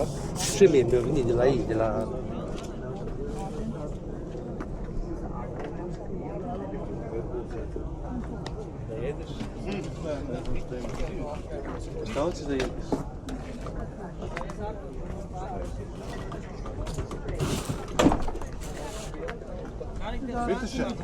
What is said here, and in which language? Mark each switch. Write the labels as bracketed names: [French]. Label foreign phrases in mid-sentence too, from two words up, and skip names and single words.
[Romanian] Și mie mi-a venit de la ei, de la... [Serbian] Šta hoćeš da jedeš? [German] Bitte schön.